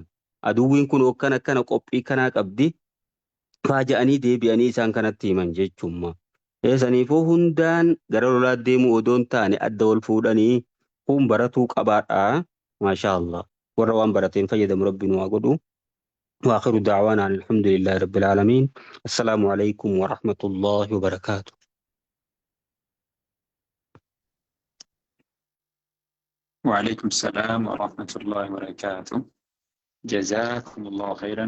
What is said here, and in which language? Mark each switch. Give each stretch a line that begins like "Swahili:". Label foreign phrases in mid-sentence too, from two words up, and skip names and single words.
Oromo: Aduwwiin kun akkana qophii kanaa qabdi. Faaja'anii deebi'anii isaan kanatti himan jechumma. Saniifuu hundaan gara lolaa deemuu odoon taane adda wal fuudhanii kun baratuu qabaadha.
Arabic: ما شاء الله.
Oromo: Warra waan barateen fayyadamu rabbiin waa godhu.
Arabic: وآخر دعوانا أن الحمد لله رب العالمين. السلام عليكم ورحمة الله وبركاته. وعليكم السلام ورحمة الله وبركاته. جزاكم الله خيرا.